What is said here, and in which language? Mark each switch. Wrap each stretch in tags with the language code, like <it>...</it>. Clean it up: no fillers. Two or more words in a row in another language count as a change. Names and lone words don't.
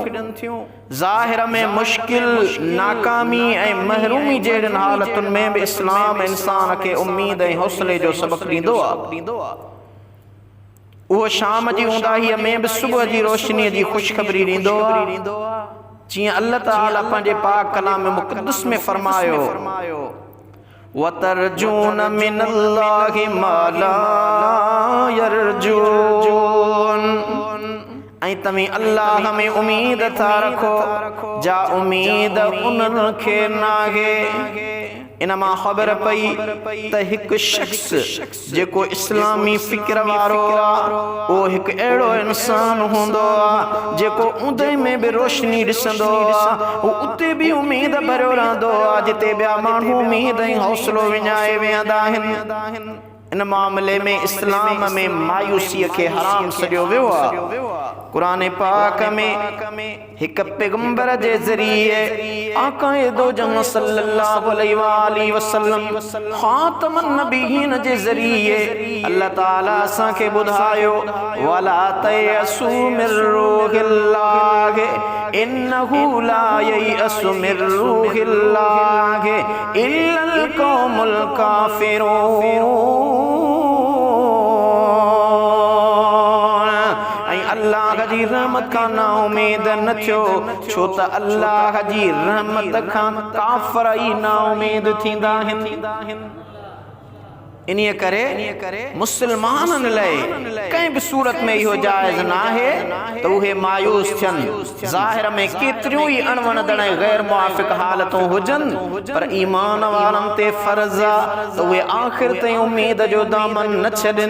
<sd>ज़ाहिर में मुश्किल, नाकामी ऐं महरूमी जहिड़ियुनि हालतुनि में बि इस्लाम इंसान खे उम्मीद ऐं हौसले जो सबक ॾींदो आ। उहो शाम जी ऊंदाहीअ में बि सुबुह जी रोशनीअ जी ख़ुशख़बरी ॾींदो आ। जीअं अल्लाह ताला पंहिंजे पाक कलाम मुक़द्दस में फरमायो,</sd> <ar>وترجون من الله ما لا يرجون,</ar> <sd>ऐं तव्हीं अल्लाह में उम्मीद था रखो जा उम्मीद उन्हनि खे नाहे। इन मां ख़बर पई त हिकु शख्स जेको इस्लामी फ़िक्र वारो आ, उहो हिकु अहिड़ो इंसान हूंदो आ जेको ऊंदहि में बि रोशनी ॾिसंदो आ, उहो उते बि उम्मीद भरियो रहंदो आ जिते ॿिया माण्हू उम्मीद ऐं हौसलो विञाए वेहंदा आहिनि। इन मामले में इस्लाम में मायूसीअ खे हराम सॼो वियो आ। कुरान पाक में हिक पैगंबर जे ज़रिए आकाए दो जहां</sd> <ar>صلى الله عليه وسلم خاتم النبيين</ar> <sd>जे ज़रिए अल्लाह ताला असांखे ॿुधायो,</sd> <ar>ولا تيأسوا من روح الله إنه لا ييأس من روح الله إلا القوم الكافرون.</ar> <sd>अल्लाह जी रहमत का ना उम्मीद न थियो, छो त अल्लाह जी रहमत खां काफ़र ई ना उम्मीद थींदा आहिनि। इन्हीअ करे मुसलमाननि लाइ कंहिं बि सूरत में इहो जाइज़ न आहे त उहे मायूस थियनि। ज़ाहिर में केतिरियूं ई अणवणदड़ गैर मुआफ़िक़ हालतूं हुजनि, पर ईमान वारनि ते फ़र्ज़ आहे त उहे आख़िर ताईं उम्मीद जो दामन न छॾनि।</sd>